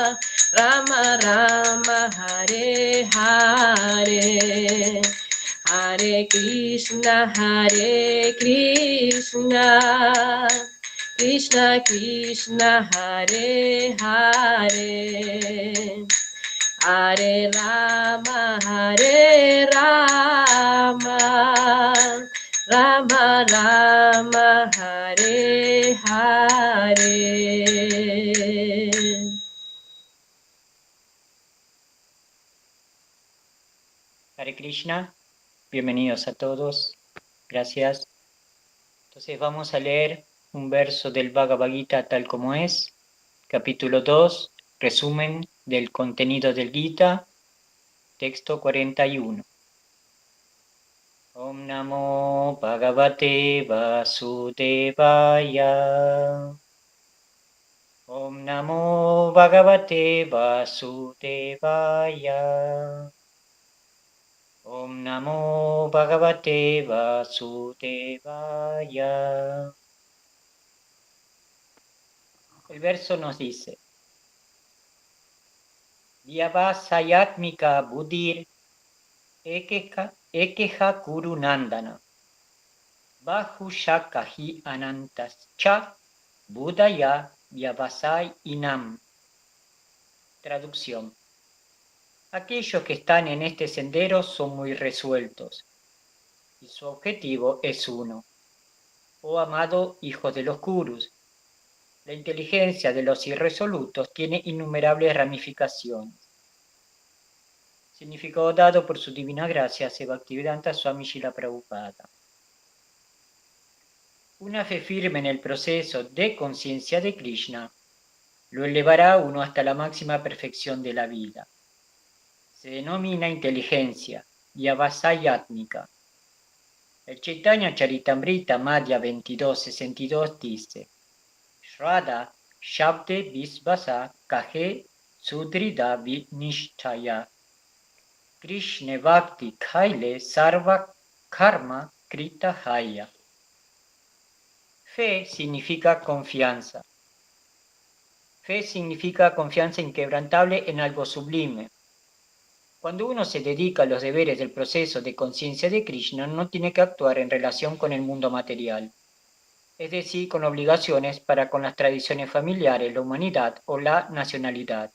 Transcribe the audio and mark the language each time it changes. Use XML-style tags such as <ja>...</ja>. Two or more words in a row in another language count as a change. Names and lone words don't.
<sa>राम राम हरे हरे हरे हरे कृष्ण, कृष्ण कृष्ण, हरे हरे, हरे राम, राम राम, हरे हरे.</sa> <es>Hare Krishna, bienvenidos a todos, gracias. Entonces vamos a leer un verso del Bhagavad Gita tal como es, capítulo 2, resumen del contenido del Gita, texto 41.</es> <sa>ॐ नमो भगवते वासुदेवाय. ॐ नमो भगवते वासुदेवाय. ॐ नमो भगवते वासुदेवाय.</sa> <es>El verso nos dice:</es> <sa>व्यवसायात्मिका बुद्धिर् एकेह कुरुनन्दन बहुशाखा ह्य् अनन्ताश् च बुद्धयोऽव्यवसायिनाम्.</sa> <es>Traducción: aquellos que están en este sendero son muy resueltos, y su objetivo es uno. Oh amado hijo de los Kurus, la inteligencia de los irresolutos tiene innumerables ramificaciones. Significado dado por su divina gracia, Bhaktivedanta Swami Srila Prabhupada. Una fe firme en el proceso de conciencia de Krishna lo elevará a uno hasta la máxima perfección de la vida. Se denomina inteligencia, Vyavasayatmika. El Chaitanya Charitamrita Madhya 22.62 dice:</es> <bn>শ্রদ্ধা শব্দে বিশ্বাস কহে সুদৃঢ় নিশ্চয় কৃষ্ণে ভক্তি কৈলে সর্ব কর্ম কৃত হয়.</bn> <es>Fe significa confianza. Fe significa confianza inquebrantable en algo sublime. Cuando uno se dedica a los deberes del proceso de conciencia de Krishna, no tiene que actuar en relación con el mundo material, es decir, con obligaciones para con las tradiciones familiares, la humanidad o la nacionalidad.</es>